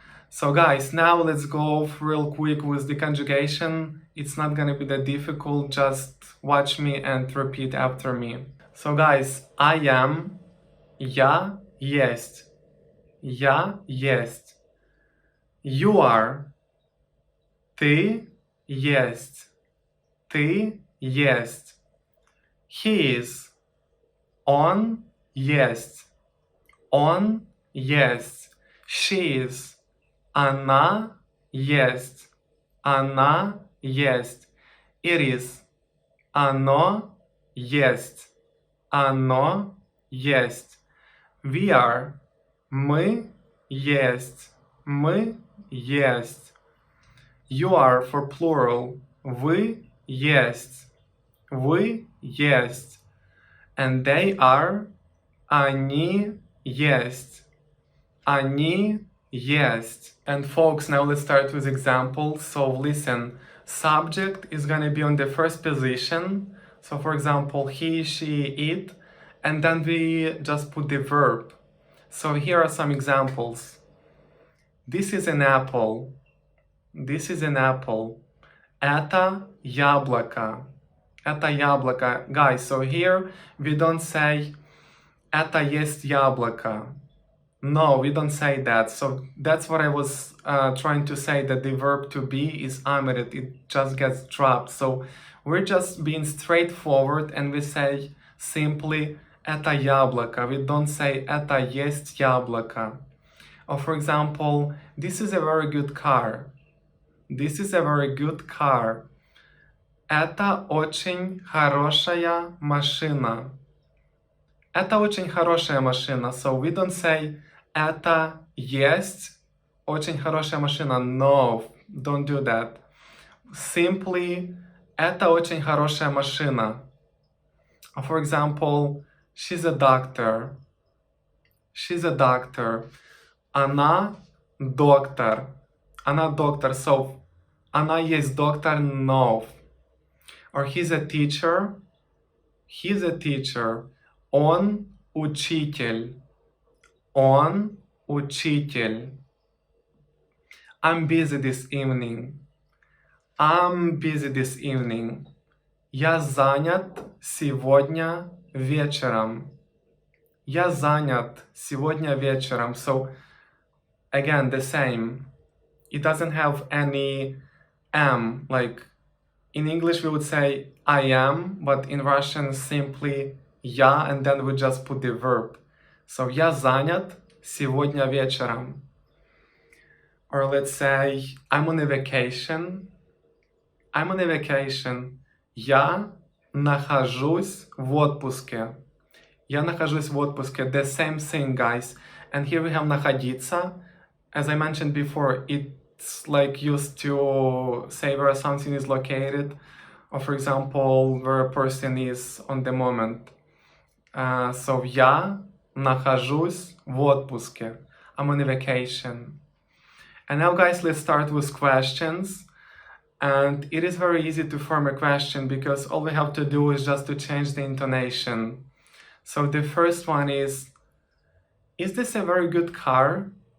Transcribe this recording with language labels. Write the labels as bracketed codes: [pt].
[en] So guys, now let's go real quick with the conjugation. It's not gonna be that difficult, just watch me and repeat after me. So guys, I am, [ru] я есть, я есть. [en] You are, [ru] ты есть, ты есть. [en] He is, [ru] он есть, он есть. [en] She is, [ru] она есть, она есть. [en] It is, [ru] оно есть, оно есть. [en] We are, [ru] мы есть, мы есть. You are for plural, вы есть, вы есть. [en] And they are, [ru] они есть, они есть. [en] And folks, now let's start with examples. So listen, subject is gonna be on the first position. So for example, he, she, it. And then we just put the verb. So here are some examples. This is an apple. This is an apple. [ru] Это яблоко. Это яблоко. [en] Guys, so here we don't say [ru] это есть яблоко. [en] No, we don't say that. So that's what I was trying to say, that the verb to be is omitted. It just gets dropped. So we're just being straightforward and we say simply [ru] это яблоко. [en] We don't say [ru] это есть яблоко. [en] Or for example, this is a very good car. This is a very good car. [ru] Это очень хорошая машина. Это очень хорошая машина. [en] So we don't say [ru] это есть очень хорошая машина. [en] No, don't do that. Simply [ru] это очень хорошая машина. [en] Or for example, she's a doctor. She's a doctor. [ru] Она доктор. Она доктор. So, она есть доктор? [en] No. Or he's a teacher. He's a teacher. [ru] Он учитель. Он учитель. [en] I'm busy this evening. I'm busy this evening. [ru] Я занят сегодня вечером. Я занят сегодня вечером. [en] So, again, the same. It doesn't have any am. Like, in English we would say I am, but in Russian simply я, and then we just put the verb. [ru] So, я занят сегодня вечером. [en] Or let's say, I'm on a vacation. I'm on a vacation. [ru] Я нахожусь в отпуске. Я нахожусь в отпуске. [en] The same thing, guys. And here we have находиться. As I mentioned before, it it's like used to say where something is located, or for example, where a person is on the moment. [ru] So я нахожусь в отпуске. [en] I'm on a vacation. And now guys, let's start with questions. And it is very easy to form a question because all we have to do is just to change the intonation. So the first one is this a very good car?